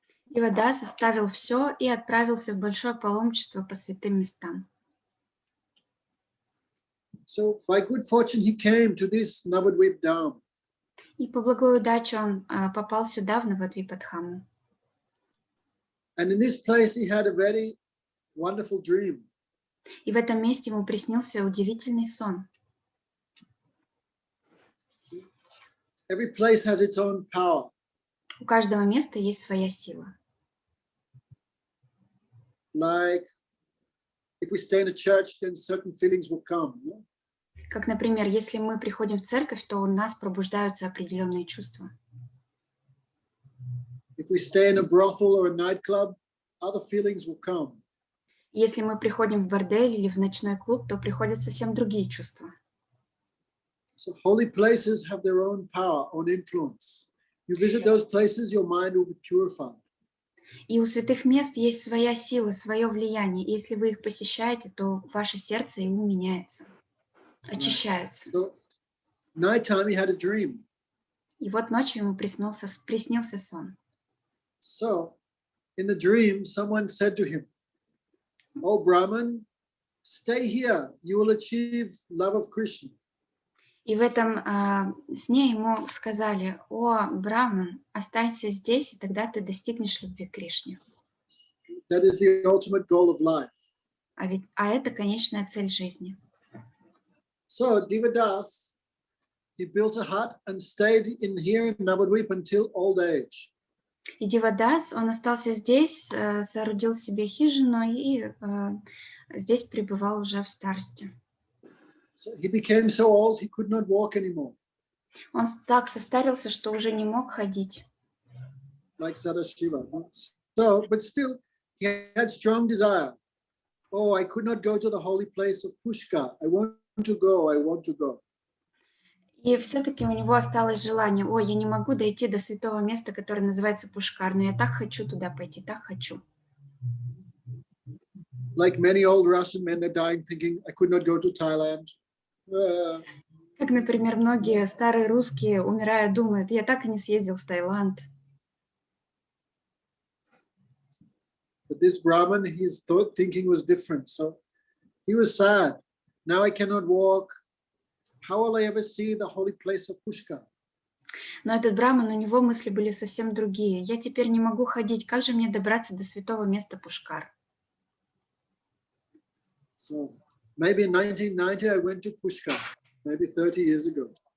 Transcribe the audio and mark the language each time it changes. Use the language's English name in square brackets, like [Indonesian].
[Russian] Дивадас оставил все и отправился в большое паломничество по святым местам. [English] So by good fortune, he came to this Nabadvip Dham. [Russian] И по благой удаче он попал сюда, в Набадвипа-дхаму. [English] And in this place, he had a very wonderful dream. [Russian] И в этом месте ему приснился удивительный сон. [English] Every place has its own power. [Russian] У каждого места есть своя сила. [English] Like if we stay in a church, then certain feelings will come. No? [Russian] Как, например, если мы приходим в церковь, то у нас пробуждаются определенные чувства. [English] If we stay in a brothel or a nightclub, other feelings will come. [Russian] Если мы приходим в бордель или в ночной клуб, то приходят совсем другие чувства. [English] So holy places have their own power, own influence. You visit those places, your mind will be purified. [Russian] И у святых мест есть своя сила, свое влияние. И если вы их посещаете, то ваше сердце и ум меняется, очищается. [English] So nighttime he had a dream. [Russian] И вот ночью ему приснился сон. [English] So in the dream, someone said to him, "Oh Brahman, stay here. You will achieve love of Krishna." [Russian] И в этом сне ему сказали: «О, Браман, останься здесь, и тогда ты достигнешь любви к Кришне». [English] That is the ultimate goal of life. [Russian] А это конечная цель жизни. [English] So Divadas, he built a hut and stayed in here in Nabadvip until old age. [Russian] И Дивадас, он остался здесь, соорудил себе хижину и здесь пребывал уже в старости. [English] So he became so old he could not walk anymore. [Russian] Он так состарился, что уже не мог ходить. [English] Like Sadashiva. So, but still, he had strong desire. Oh, I could not go to the holy place of Pushkar. I want to go, I want to go. [Russian] И все-таки у него осталось желание, ой, я не могу дойти до святого места, которое называется Пушкар, но я так хочу туда пойти, так хочу. [English] Like many old Russian men are dying thinking, I could not go to Thailand. [Russian] Как, например, многие старые русские, умирая, думают, я так и не съездил в Таиланд. [English] But this Brahman, his thinking was different. So he was sad. Now I cannot walk. How will I ever see the holy place of Pushkar? [Russian] Но этот браман, у него мысли были совсем другие. Я теперь не могу ходить, как же мне добраться до святого места Пушкар? [English] So maybe in 1990 I went to Pushkar, maybe 30 years ago.